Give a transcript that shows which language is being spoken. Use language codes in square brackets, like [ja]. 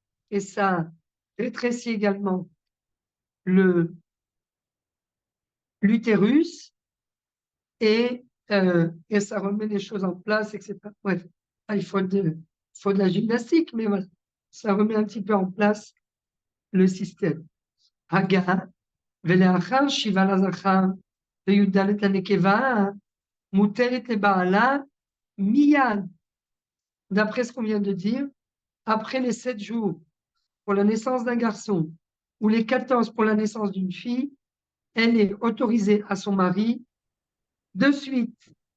[fr] Et ça rétrécit également l'utérus et ça remet les choses en place, etc. Bref, il faut de la gymnastique, mais voilà, ça remet un petit peu en place le système. [he] Haga, ולאחר שיבה לזכר וי"ד לנקבה, מותרת לבעלה מיד. [fr] D'après ce qu'on vient de dire, après les 7 jours pour la naissance d'un garçon ou les 14 pour la naissance d'une fille, elle est autorisée à son mari de suite.